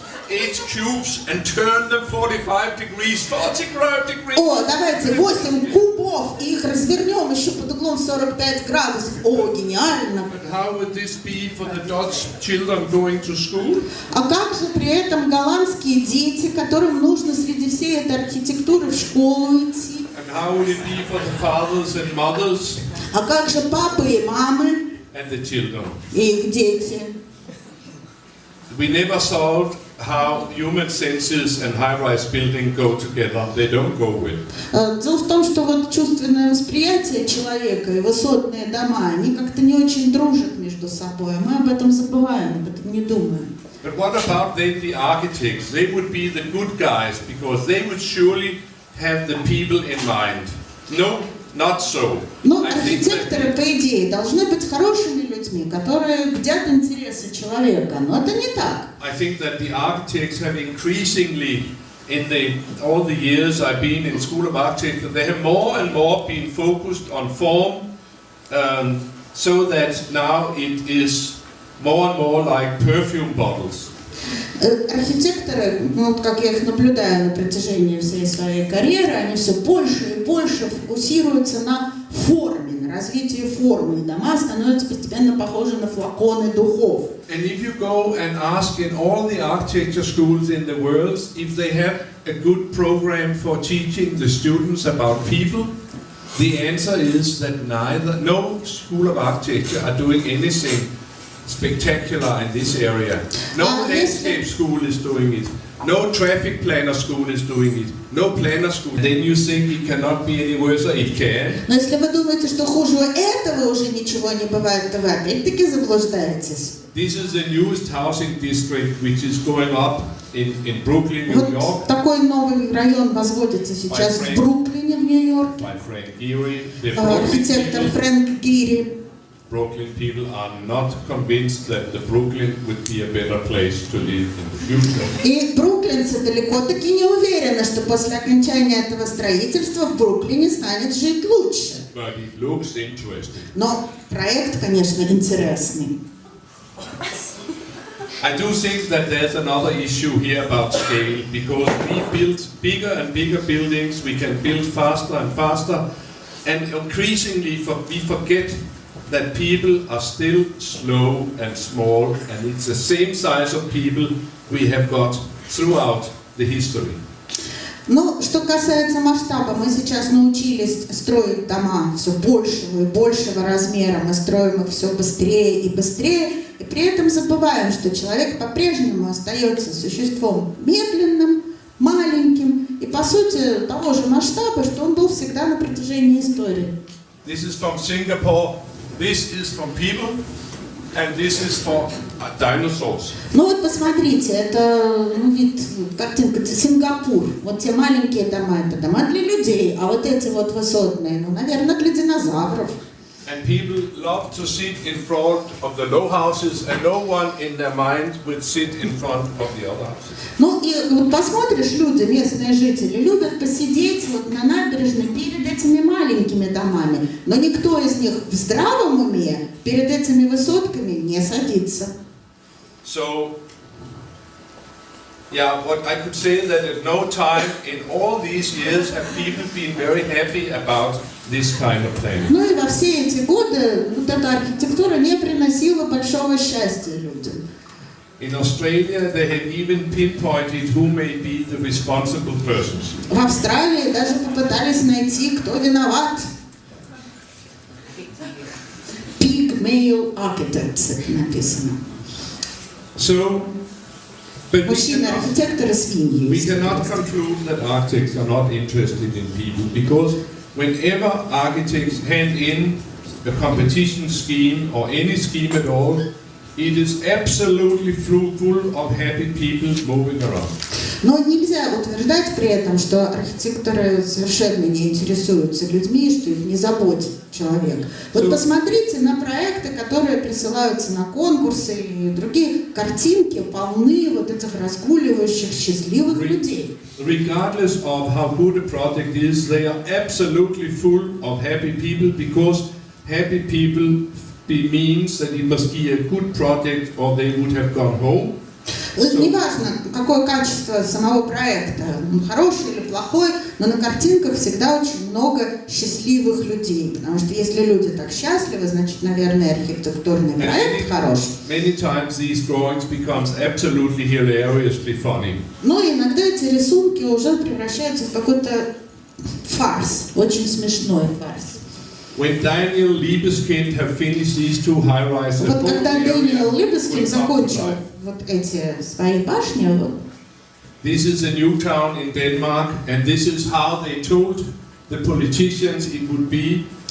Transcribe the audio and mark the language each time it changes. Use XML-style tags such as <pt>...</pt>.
<en>Eight cubes and turn them 45 degrees.</en> <ru>О, давайте 8 кубов и их развернем еще под углом 45 градусов. О, гениально.</ru> <en>How would this be for the Dutch children going to school?</en> <ru>А как же при этом голландские дети, которым нужно среди всей этой архитектуры в школу идти?</ru> <en>And how would it be for the fathers and mothers?</en> <ru>А как же папы и мамы?</ru> <en>And the children.</en> <ru>И их дети?</ru> <en>We never solved how human senses and high-rise building go together. They don't go well.</en> <ru>Дело в том, что вот чувственное восприятие человека и высотные дома, они как-то не очень дружат между собой. Мы об этом забываем, об этом не думаем.</ru> <en>But what about the architects? They would be the good guys because they would surely have the people in mind. No, not so.</en> <ru>Ну, архитекторы, по идее, должны быть хорошими людьми, которые бдят интересы человека. Но это не так.</ru> <en>I think that the architects have increasingly, in all the years I've been in School of Architecture, they have more and more been focused on form, so that now it is more and more like perfume bottles.</en> <ru>Архитекторы, вот как я их наблюдаю на протяжении всей своей карьеры, они все больше и больше фокусируются на форме, на развитии формы. И дома становятся постепенно похожи на флаконы духов.</ru> <en>And if you go and ask in all the architecture schools in the world if they have a good program for teaching the students about people, the answer is that no school of architecture are doing anything spectacular in this area. No landscape school is doing it. No traffic planner school is doing it. No planner school. Then you think it cannot be any worse, or it can.</en> <ru>Но если вы думаете, что хуже этого уже ничего не бывает, то вы опять-таки заблуждаетесь.</ru> <en>This is the newest housing district which is going up in Brooklyn, New York.</en> <ru>Вот такой новый район возводится сейчас в Бруклине, в Нью-Йорке.</ru> <en>By Frank Gehry, the</en> <ru>архитектор Фрэнк Гири.</ru> <en>Brooklyn people are not convinced that the Brooklyn would be a better place to live in the future.</en> <ru>И бруклинцы далеко-таки не уверены, что после окончания этого строительства в Бруклине станет жить лучше.</ru> <en>But it looks interesting.</en> <ru>Но проект, конечно, интересный.</ru> <en>I do think that there's another issue here about scale, because we build bigger and bigger buildings, we can build faster and faster, and increasingly we forget that people are still slow and small, and it's the same size of people we have got throughout the history.</en> <ru>Ну, что касается масштаба, мы сейчас научились строить дома все большего и большего размера, мы строим их все быстрее и быстрее, и при этом забываем, что человек по-прежнему остается существом медленным, маленьким и, по сути, того же масштаба, что он был всегда на протяжении истории.</ru> <en>This is from Singapore. This is from people, and this is for dinosaurs.</en> <ru>Ну вот посмотрите, это вид, картинка, Сингапур. Вот те маленькие дома, это дома для людей, а вот эти вот высотные, ну, наверное, для динозавров.</ru> <en>And people love to sit in front of the low houses, and no one in their mind would sit in front of the other houses.</en> <ru>Ну и вот посмотришь, люди, местные жители, любят посидеть вот на набережной перед этими маленькими домами, но никто из них в здравом уме перед этими высотками не садится.</ru> <en>So, yeah, what I could say that at no time in all these years have people been very happy about this kind of thing.</en> <ru>Ну и во все эти годы вот эта архитектура не приносила большого счастья людям.</ru> <en>In Australia, they have even pinpointed who may be the responsible persons.</en> <ru>В Австралии даже попытались найти, кто виноват.</ru> <en>Pygmalion architects</en> <ru>это написано.</ru> <en>So, but</en> <ru>Мужчины-архитекторы свиньи.</ru> <en>we cannot conclude that architects are not interested in people, because whenever architects hand in a competition scheme or any scheme at all, it is absolutely full of happy people moving around.</en> <ru>Но нельзя утверждать при этом, что архитекторы совершенно не интересуются людьми, что их не заботит человек. Вот посмотрите на проекты, которые присылаются на конкурсы и другие картинки, полны вот этих разгуливающих счастливых людей.</ru> <en>Regardless of how good a project is, they are absolutely full of happy people, because happy people means that it must be a good project or they would have gone home.</en> <ru>Неважно, какое качество самого проекта, хороший или плохой, но на картинках всегда очень много счастливых людей, потому что если люди так счастливы, значит, наверное, архитектурный проект хороший.</ru> <en>Many times these drawings becomes absolutely hilariously funny.</en> <ru>Но иногда эти рисунки уже превращаются в какой-то фарс, очень смешной фарс.</ru> <en>When Daniel Libeskind have finished these two high-rises,</en> <ru>вот когда Дэниел Либескинд закончил вот эти свои башни,</ru> <en>this is a new town in Denmark, and this is how they told the politicians it would be.</en>